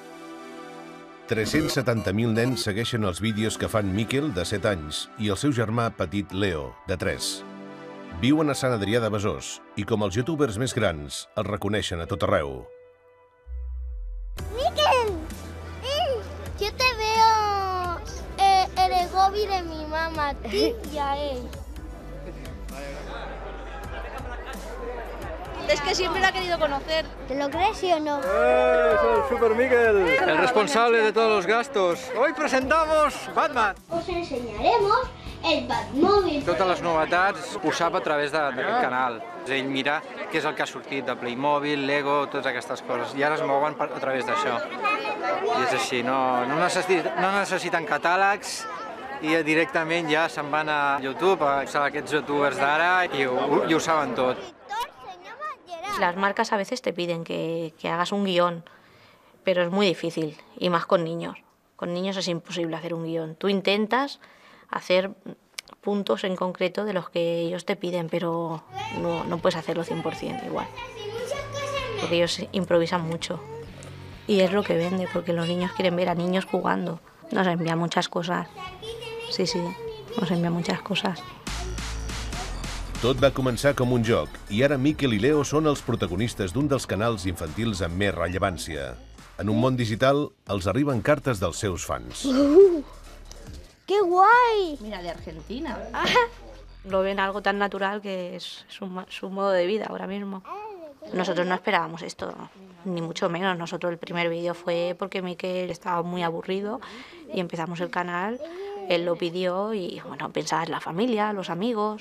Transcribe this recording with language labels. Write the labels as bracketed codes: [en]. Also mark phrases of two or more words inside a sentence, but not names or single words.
[ca] 370.000 nens segueixen els vídeos que fan Miquel, de 7 anys, i el seu germà petit Leo, de 3. Viuen a Sant Adrià de Besòs i, com els youtubers més grans, els reconeixen a tot arreu. [es] ¡Miquel! Yo te veo en el hobby de mi mamá, a ti y a él. Es que siempre lo ha querido conocer. ¿Te lo crees, sí o no? Soy el Super Miquel, el responsable de todos los gastos. Hoy presentamos Batman. Os enseñaremos el Batmóvil. [ca] Totes les novetats ho sap a través d'aquest canal. Ell mira què és el que ha sortit de Playmobil, Lego, totes aquestes coses. I ara es mouen a través d'això. I és així, no necessiten catàlegs i directament ja se'n van a YouTube, a aquests youtubers d'ara i ho saben tot. [es] Las marcas a veces te piden que hagas un guión, pero es muy difícil, y más con niños. Con niños es imposible hacer un guión. Tú intentas hacer puntos en concreto de los que ellos te piden, pero no puedes hacerlo 100% igual. Porque ellos improvisan mucho. Y es lo que vende, porque los niños quieren ver a niños jugando. Nos envían muchas cosas. Sí, nos envían muchas cosas. [ca] Tot va començar com un joc, i ara Miquel i Leo són els protagonistes d'un dels canals infantils amb més rellevància. En un món digital, els arriben cartes dels seus fans. [es] ¡Qué guay! Mira, de Argentina. Lo ven algo tan natural que es su modo de vida ahora mismo. Nosotros no esperábamos esto, ni mucho menos. Nosotros el primer vídeo fue porque Miquel estaba muy aburrido y empezamos el canal, él lo pidió y bueno, pensaba en la familia, los amigos.